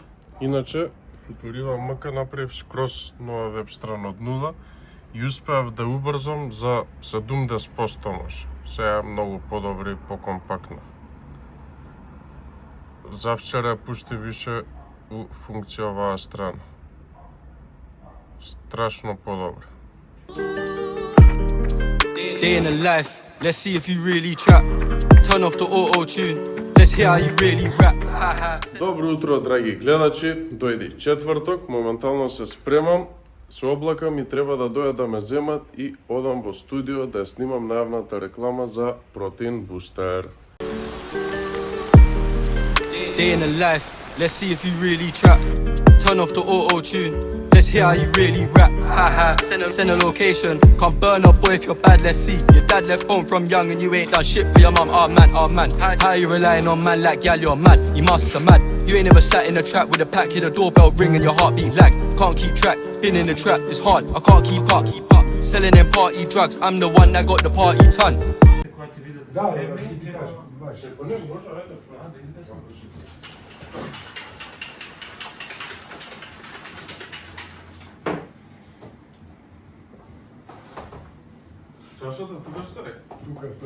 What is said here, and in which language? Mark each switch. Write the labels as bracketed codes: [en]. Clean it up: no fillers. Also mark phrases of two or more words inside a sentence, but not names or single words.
[mk] Иначе, Футурива МК направив скроз нова веб страна од нула и успеав да убрзам за 70% може. Сега многу подобри и покомпактна. Завчера пушти више у функција оваа страна. Страшно подобро. [en] Day in the life, let's see if you really trap. Turn off the auto-tune, let's hear how you really rap. [mk] Добро утро, драги гледачи. Дојди четврток, моментално се спремам, се облакам и треба да дојдат да ме земат и одам во студио да ја снимам најавната реклама за Protein Booster. [en] Day in the life, let's see if you really trap. Turn off the auto-tune, let's hear how you really rap. Send a location, come burn up boy if you're bad, let's see. Your dad left home from young and you ain't done shit for your mum, oh man, oh man. How you relying on man like gal, you're mad, you must have mad. You ain't never sat in a trap with a pack, hear the doorbell ring and your heartbeat lag. Can't keep track, been in the trap, it's hard, I can't keep up. Selling them party drugs, I'm the one that got the party ton. [mk] Кога ќе видите Да, спремни, да, ти кажам, баш. да измислам. Чашата тука стои. Тука стои.